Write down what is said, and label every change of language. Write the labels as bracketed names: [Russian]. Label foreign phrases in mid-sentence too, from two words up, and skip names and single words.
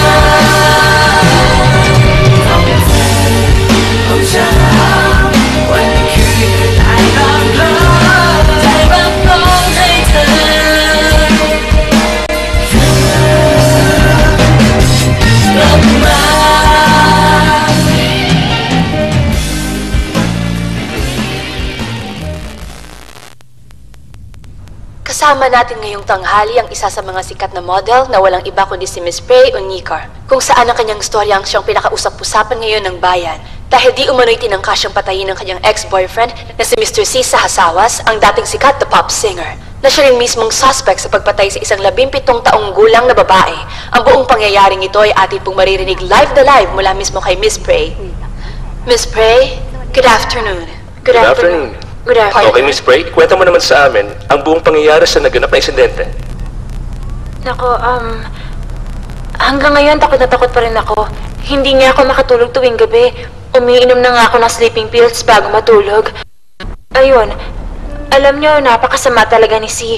[Thai] ของฉันวันคืนได้รับใจร้องให้เธอกลับมา [Filipino] Kasama natin ngayong tanghali ang isa sa mga sikat na model na walang iba kundi si Miss Prey Onicar, kung saan ang kanyang storya ang siyang pinakausap-usapan ngayon ng bayan dahil di umano'y tinangka siyang patayin ng kanyang ex-boyfriend na si Mr. C. Sahasawas, ang dating sikat na [English] pop singer, [Filipino] na siya rin mismong suspect sa pagpatay sa isang 17 taong gulang na babae. Ang buong pangyayaring ito ay atin pong maririnig live na live mula mismo kay Miss Prey. [English] Miss Prey, good afternoon. Good afternoon. Good afternoon. [Filipino] Okay, Miss Prey, kwenta mo naman sa amin ang buong pangyayari sa naganap na insidente. Nako, hanggang ngayon takot na takot pa rin ako. Hindi nga ako makatulog tuwing gabi. Umiinom na nga ako ng [English] sleeping pills [Filipino] bago matulog. Ayun, alam niyo, napakasama talaga ni Si.